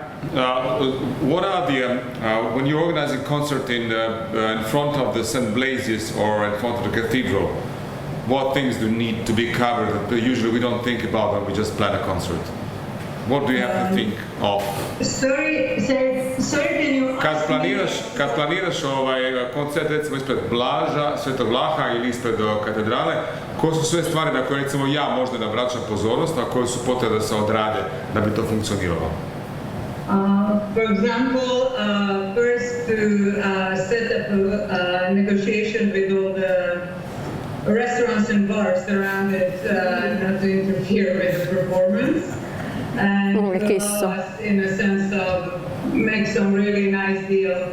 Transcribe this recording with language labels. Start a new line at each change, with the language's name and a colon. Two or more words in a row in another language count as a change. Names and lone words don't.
English: What are the when you're organizing concert in front of the St. Blasius or in front of the cathedral? What things do need to be covered that usually we don't think about when we just plan a concert? What do you have to think of? Sorry, can you
Croatian: Kad planiraš koncert recimo ispred Blaža, Svetog Vlaha ili ispred katedrale, koje su sve stvari na koje recimo ja možda ne obraćam pozornost, a koje su potrebne da se odrade da bi to funkcioniralo?
English: For example, first to set up a negotiation with all the restaurants and bars around it, not to interfere with the performance, and allow us, in a sense, of make some really nice deal